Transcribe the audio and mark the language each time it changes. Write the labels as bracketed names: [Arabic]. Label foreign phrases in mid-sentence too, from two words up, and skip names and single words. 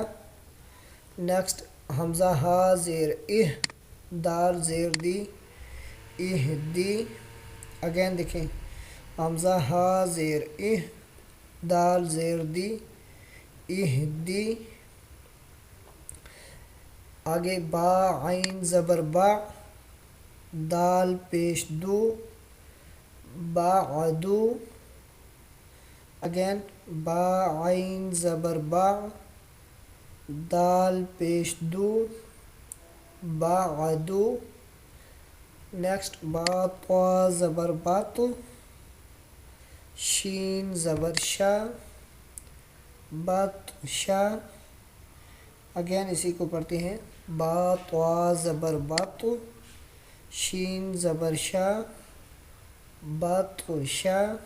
[Urdu] نیکسٹ حمزہ ہا زیر اہ، دال زیر دی، اہ دی. اگین دیکھیں، حمزہ ہا زیر اہ، دال زیر دی، اہ دی. آگے با عین زبر با، دال پیش دو، بعدو. اگین با عین زبر با، دال پیش دو، بعدو. نیکسٹ با طا زبر بات، شین زبر شا، بات شا. اگین اسی کو پڑھتے ہیں، با طا زبر بات، شین زبر شا، بات شا.